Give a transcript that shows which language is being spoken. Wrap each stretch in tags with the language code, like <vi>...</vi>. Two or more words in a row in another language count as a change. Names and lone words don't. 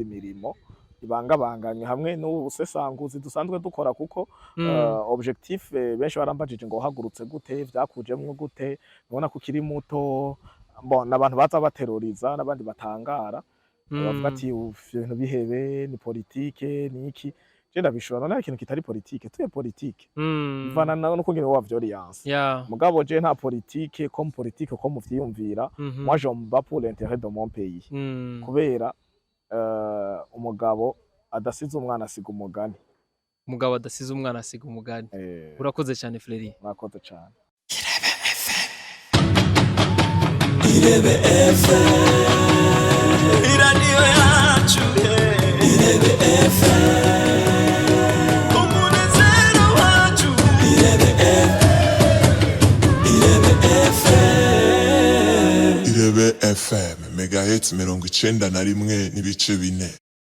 <rn>mirimo ibangabanganye hamwe n'ubusesanguzi dusanzwe dukora kuko objectif benshi barambajije ngo hagurutse gute vyakujemwe gute nabona ko kiri muto n'abantu baza bateroriza n'abandi batangara bavuga ati ibintu bihebe ni politike ni iki je ndabishura none ikintu kitari politike tuye politike ivana no kungene wa violence mugabo je nta politike</rn> <fr>comme politique comme</fr> <rn>muvyiyumvira</rn> <fr>moi je me bats pour l'intérêt de mon pays</fr> <rn>kubera umugabo adasize umwana asiga umugani urakoze cyane Frere urakoze cyane Irebe FM iradiyo yacu Irebe FM umunezero wacu Irebe FM Irebe FM megahertz 91.4</rn>